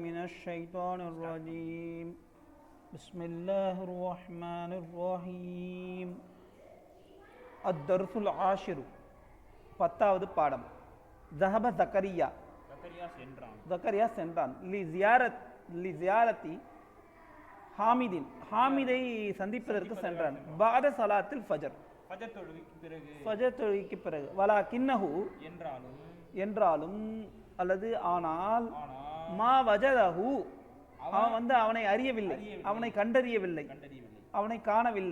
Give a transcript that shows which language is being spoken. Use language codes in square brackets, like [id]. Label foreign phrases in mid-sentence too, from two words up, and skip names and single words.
[ar] الشيطان الرجيم بسم الله الرحمن الرحيم الدرس العاشر [ta] பத்தாவது பாடம் [ar] ذهب زكريا சென்றான் லிசியாரத்தி [ta] ஹாமிதை சந்திப்பதற்கு சென்றான் [ar] بعد صلاة [ta] ஃபஜர் தொழுகைக்கு பிறகு வலாகின்னஹு என்றாலும் அல்லது ஆனால் [ar] ما وجده [ta] அவன் அவனை அறியவில்லை, அவனை கண்டறியவில்லை, அவனை காணவில்லை.